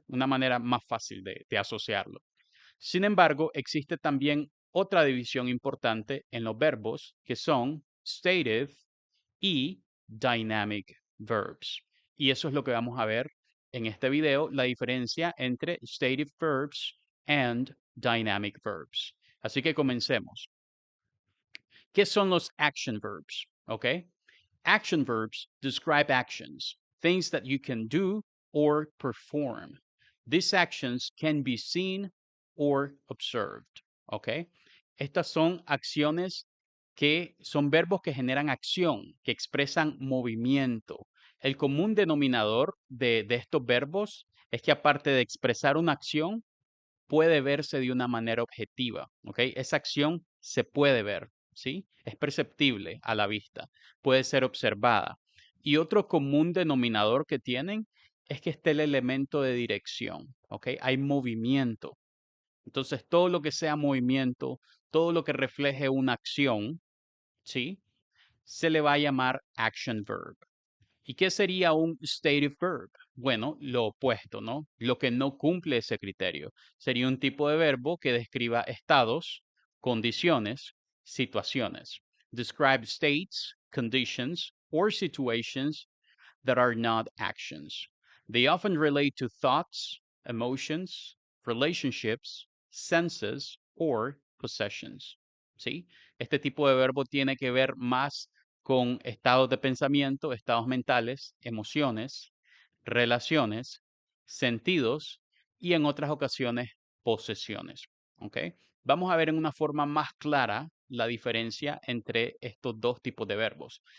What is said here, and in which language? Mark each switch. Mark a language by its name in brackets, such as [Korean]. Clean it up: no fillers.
[Spanish] Una manera más fácil de asociarlo. Sin embargo, existe también otra división importante en los verbos que son stative y dynamic verbs. Y eso es lo que vamos a ver en este video, la diferencia entre [English] stative verbs and dynamic verbs. [Spanish] Así que comencemos. ¿Qué son los action verbs? ¿Ok? [English] Action verbs describe actions, things that you can do or perform. These actions can be seen or observed. ¿Ok? [Spanish] Estas son acciones que son verbos que generan acción, que expresan movimiento. El común denominador de estos verbos es que aparte de expresar una acción, puede verse de una manera objetiva, ¿ok? Esa acción se puede ver, ¿sí? Es perceptible a la vista, puede ser observada. Y otro común denominador que tienen es que esté el elemento de dirección, ¿ok? Hay movimiento. Entonces, todo lo que sea movimiento, todo lo que refleje una acción, ¿sí? Se le va a llamar action verb. ¿Y qué sería un stative verb? Bueno, lo opuesto, ¿no? Lo que no cumple ese criterio. Sería un tipo de verbo que describa estados, condiciones, situaciones. [English] Describe states, conditions, or situations that are not actions. They often relate to thoughts, emotions, relationships, senses, or possessions. ¿Sí? [Spanish] Este tipo de verbo tiene que ver más con estados de pensamiento, estados mentales, emociones, relaciones, sentidos y en otras ocasiones posesiones. ¿Ok? Vamos a ver en una forma más clara la diferencia entre estos dos tipos de verbos.